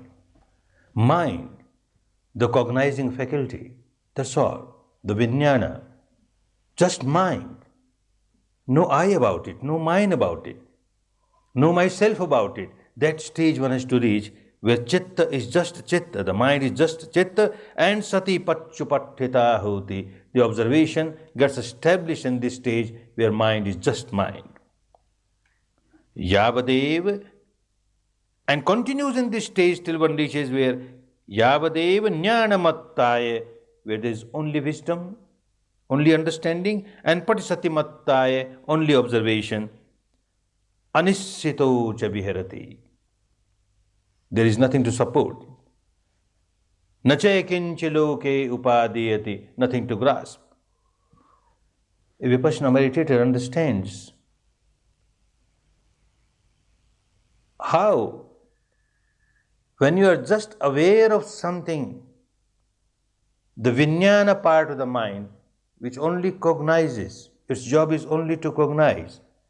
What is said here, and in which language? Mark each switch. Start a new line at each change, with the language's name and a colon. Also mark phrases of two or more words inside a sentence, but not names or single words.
English: Mind, the cognizing faculty, that's all. The vijnana, just mind. No I about it, no mine about it, no myself about it. That stage one has to reach where chitta is just chitta, the mind is just chitta, and
Pali: sati pachupathita hoti.
English: The observation gets established in this stage where mind is just mind. Yavadev, and continues in this stage till one reaches where
Pali: Yavadev jnanamattaya,
English: where there is only wisdom, only understanding, and patisatimattaya, only observation.
Pali: Anissito cha viharati.
English: There is nothing to support.
Pali: Nache kinchi loke upadiyati,
English: nothing to grasp. A Vipassana meditator understands how, when you are just aware of something, the vijnana part of the mind, which only cognizes, its job is only to cognize.